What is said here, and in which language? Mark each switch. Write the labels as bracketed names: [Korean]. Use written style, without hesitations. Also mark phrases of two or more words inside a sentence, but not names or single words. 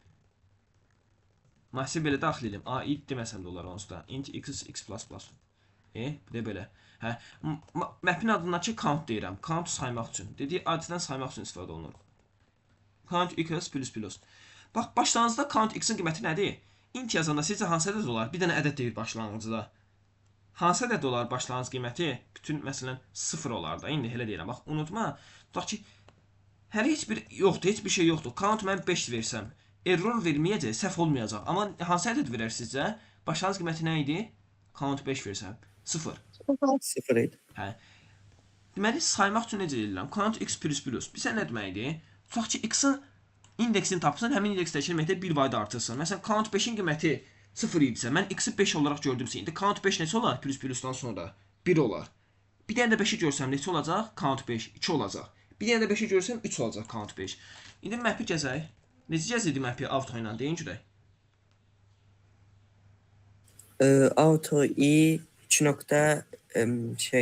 [Azerbaijani] Massiv belə daxil edirəm. A, int deməsəm də olar onsuz da. Int x, x++. Bir də belə. Map'in adındakı count deyirəm. Count saymaq üçün. Dediyi adətən saymaq üçün istifadə olunur. Count x++. Bax, başlanğıcda count x-in qiyməti nədir? Int yazanda sizcə hansı ədəd olar? Bir dənə ədəd deyir başlanğıcda. Hansı ədəd olar başlanğıc qiyməti? Bütün, məsələn, 0 olar da. İndi elə deyirəm. Bax, unutma. Tutaq ki, hələ heç bir yoxdur, heç bir şey yoxdur. Count mən 5 versəm, error verməyəcək, səhv olmayacaq. Amma hansı ədəd verər sizcə? Başlanğıc qiyməti nə idi? Count 5 versəm. 0. 0 idi. Hə. Deməli, saymaq üçün necə edirəm? Count x++. Bilsən nə deməkdir? Tutaq ki, x-in indeksini tapsan, həmin indeksdəki deməkdə 1 vayda artırsan. Məsələn, count 5-in qiyməti 0 idisə, mən x-i 5 olaraq gördümsə, indi count 5 neçə olar? Plus++dan sonra 1 olar. Bir dənə də 5-i görsəm neçə olacaq? Count 5 2 olacaq. Bir dənə də 5-i görsəm 3 olacaq count 5. İndi map'i gəzək. Necə gəzirdi map'i auto ilə deyin görək. Auto i 2 nöqtə şey.